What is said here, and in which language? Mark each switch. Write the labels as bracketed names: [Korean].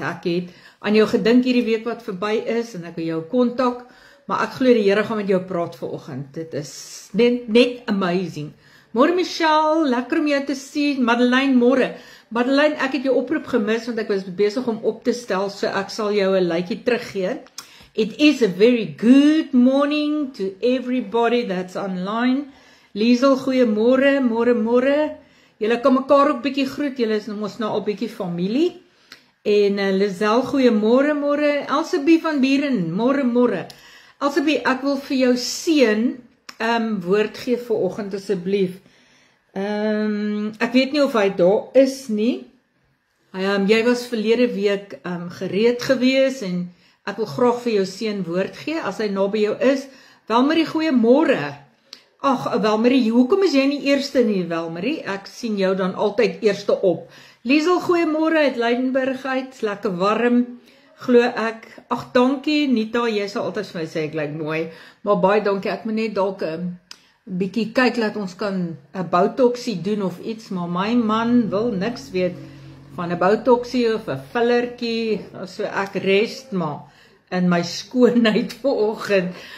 [Afrikaans] Ek het aan jou gedink hierdie week wat verby is, en ek wil jou kontak, maar ek glo die Here gaan met jou praat vanoggend. Dit is net amazing. Môre Michelle, lekker om jou te sien. Madeleine, môre. Madeleine, ek het jou oproep gemis, want ek was besig om op te stel, so ek sal jou 'n likeie teruggee. [English] It is a very good morning to everybody that's online. [Afrikaans] Liesel, goeiemôre, môre. Julle kan mekaar ook bietjie groet, julle is mos nou al bietjie familie. En Lizel, goeiemôre. Elsabie van Buren, môre. Elsabie, ek wil vir jou seën woord gee vanoggend asseblief. Ek weet nie of hy daar is nie. Jy was verlede week gereed gewees en ek wil graag vir jou seën woord gee as hy naby jou is. Welmarie, goeiemôre. Ag, Welmarie, hoekom is jy nie eerste nie, Welmarie? Ek sien jou dan altyd eerste op. Liesel, goeiemôre uit Lydenburg uit, lekker warm. Glo ek, ag dankie, Nita, jy sal altyd vir my sê ek lyk mooi, maar baie dankie, ek moet net dalk 'n bietjie kyk, laat ons kan 'n boutoksie doen of iets, maar my man wil niks weet van 'n boutoksie of 'n fillertjie, so ek rest maar in my skoonheid vanoggend.